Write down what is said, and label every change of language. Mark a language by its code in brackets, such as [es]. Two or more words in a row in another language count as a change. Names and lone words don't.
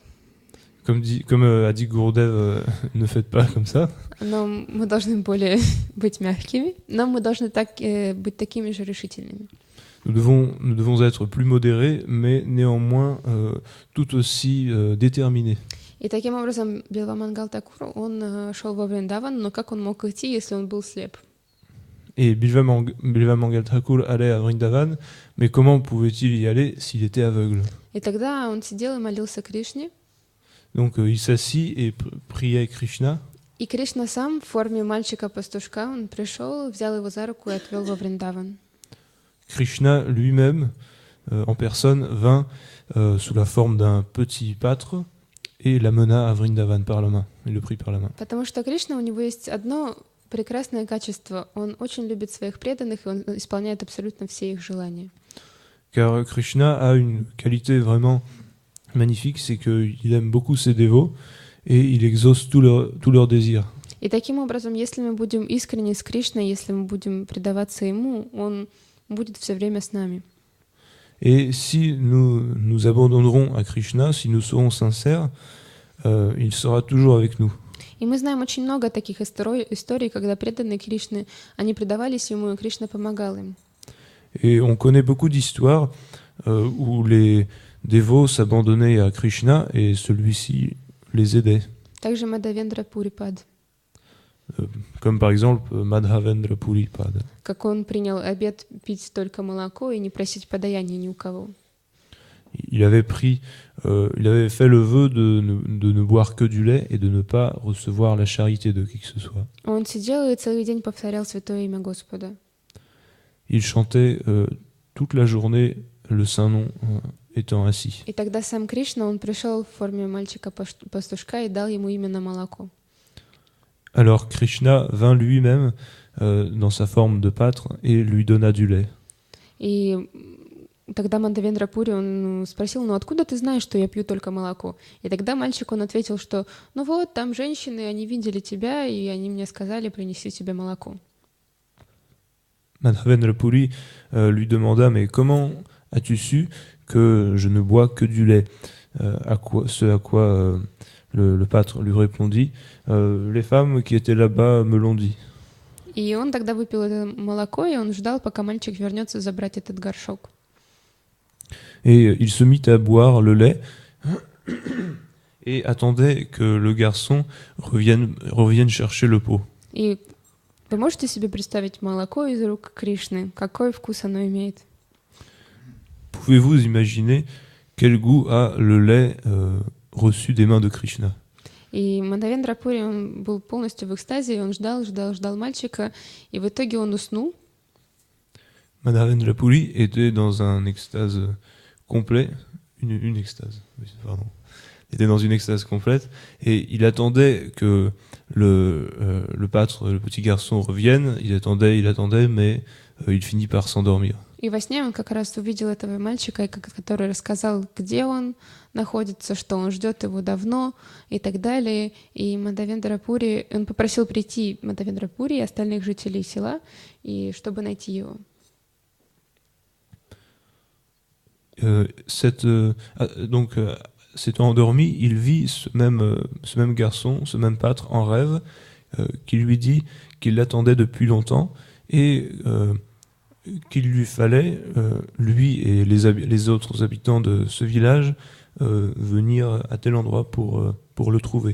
[fr] Comme a dit Gourdev, ne faites pas comme ça. [ru] Но мы должны быть мягкими, но мы должны быть такими же решительными. [fr] Nous devons être plus modérés, mais néanmoins tout aussi déterminés. [ru] И таким образом Билвамангал Такур, он шел во Вриндаван, но как он мог идти, если он был слеп? [fr] Et Bilva Mangal Thakur allait à Vrindavan, mais comment pouvait-il y aller s'il était aveugle? [ru] И тогда он сидел и молился Кришне. [fr] Donc il s'assit et priait Krishna. [ru] И Кришна сам в форме мальчика-пастушка, он пришел, взял его за руку и отвел во Вриндаван. [fr] Krishna lui-même, en personne, vint sous la forme d'un petit pâtre et l'amena à Vrindavan par la main. Il le prit par la main. [ru] Потому что Кришна, у него есть одно прекрасное качество. Он очень любит своих преданных, и он исполняет абсолютно все их желания. [fr] Car Krishna a une qualité vraiment magnifique, c'est qu'il aime beaucoup ses dévots et il exauce tous leurs désirs. [ru] И таким образом, если мы будем искренне с Кришной, если мы будем предаваться Ему, Он будет все время с нами. [fr] Et si nous abandonnerons à Krishna, si nous serons sincères, il sera toujours avec nous. [ru] И мы знаем очень много таких историй, когда преданные Кришны, они предавались Ему, и Кришна помогал им. [fr] Et on connaît beaucoup d'histoires où les dévots s'abandonnaient à Krishna et celui-ci les aidait. [ru] Также Мадхавендра Пурипад. [fr] Comme par exemple Madhavendra Puripad. [ru] Как он принял обет пить только молоко и не просить подаяния ни у кого. [fr] il avait fait le vœu de ne boire que du lait et de ne pas recevoir la charité de qui que ce soit. [ru] Он сидел и целый день повторял святое имя Господа. [fr] Il chantait toute la journée le saint nom étant assis. [ru] И тогда сам Кришна, он пришел в форме мальчика-пастушка и дал ему именно молоко. [fr] Alors Krishna vint lui-même dans sa forme de pâtre et lui donna du lait. [ru] И тогда Мадхавендра Пури, он спросил, ну откуда ты знаешь, что я пью только молоко? И тогда мальчик, он ответил, что ну вот, там женщины, они видели тебя, и они мне сказали, принеси тебе молоко. [fr] Madhavendra Puri lui demanda, mais comment as-tu su que je ne bois que du lait? À quoi le pâtre lui répondit, les femmes qui étaient là-bas me l'ont dit. [ru] И он тогда выпил это молоко, и он ждал, пока мальчик вернется забрать этот горшок. [fr] Et il se mit à boire le lait et attendait que le garçon revienne chercher le pot. [ru] И вы можете себе представить молоко из рук Кришны? Какой вкус оно имеет? [fr] Pouvez-vous imaginer quel goût a le lait reçu des mains de Krishna? [ru] И Мадхавендра Пури, он был полностью в экстазе, и он ждал мальчика, и в итоге он уснул. [fr] Madhavendra Puri était dans un extase complet, une extase, pardon. Il était dans une extase complète et il attendait que le pâtre, le petit garçon revienne. Il attendait, mais il finit par s'endormir. [ru] И во сне он как раз увидел этого мальчика, который рассказал, где он находится, что он ждет его давно и так далее. И Мадхавендра Пури, он попросил прийти Мадхавендра Пури и остальных жителей села, и чтобы найти его. [fr] S'étant endormi, il vit ce même garçon, ce même pâtre en rêve, qui lui dit qu'il l'attendait depuis longtemps et qu'il lui fallait, lui et les autres habitants de ce village, venir à tel endroit pour le trouver.